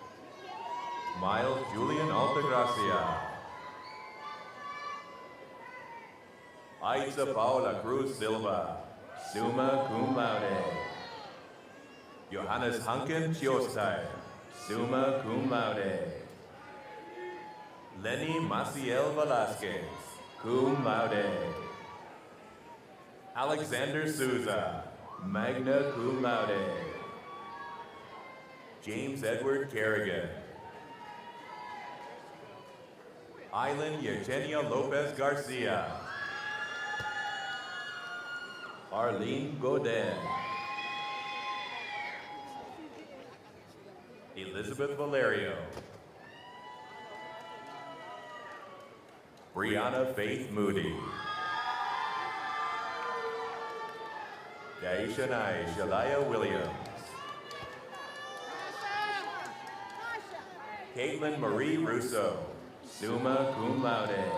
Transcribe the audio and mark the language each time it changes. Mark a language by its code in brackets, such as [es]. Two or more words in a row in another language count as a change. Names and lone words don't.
[en] Miles Julian Altagracia. Aitza Paula Cruz Silva, [la] summa cum laude. [en] Johannes Hanken Chiostai, [la] summa cum laude. [en] Lenny Maciel Velasquez, [la] cum laude. [en] Alexander Souza, [la] magna cum laude. [en] James Edward Kerrigan. Aileen Yesenia Lopez Garcia. Arlene Godin. Elizabeth Valerio. Brianna Faith Moody. Daishanai Shalaya Williams. Caitlin Marie Russo, [la] summa cum laude.